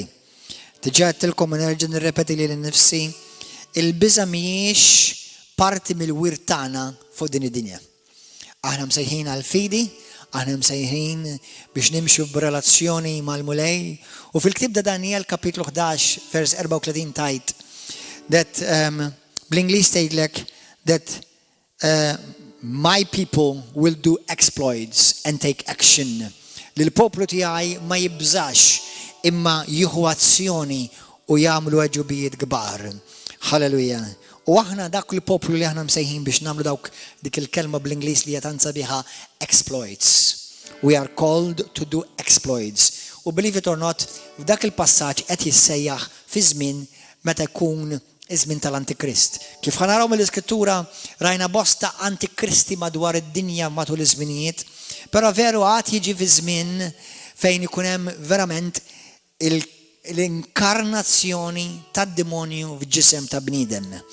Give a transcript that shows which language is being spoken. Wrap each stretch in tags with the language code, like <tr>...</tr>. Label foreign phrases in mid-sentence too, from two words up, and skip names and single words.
<mt>Diġà għedtilkom u nerġa' nirrepeti li nnifsi, il-biża' mhijiex parti mill-wirt tagħna fuq din id-dinja. Aħna msejħin għal-fidi, aħna msejħin biex nimxu b'relazzjoni mal-mulej, u fil-ktib ta' Daniel kapitlu 11 vers 34 tajt that bl-Ingliż tgħidlek</mt> <en>that my people will do exploits and take action.</en> <mt>Li l-poplu tiegħi ma jibżax imma jieħu azzjoni u jagħmlu aġubijiet kbar. Halleluja. U aħna dak il-poplu li aħna msejħin biex nagħmlu dawk dik il-kelma bl-Ingliż li jatanza biha exploits. We are called to do exploits.</mt> <en>U believe it or not,</en> <mt>f'dak il-passaġġ qed jissejjaħ fi żmien meta jkun iż-żmien tal-Antikrist. Kif ħanaraw mill-Iskrittura rajna bosta antikristi madwar id-dinja matul iż-żminijiet, però veru għad jiġi fi żmien fejn ikun hemm verament l-inkarnazzjoni tad-demonju f'ġisem ta' bniedem.</mt>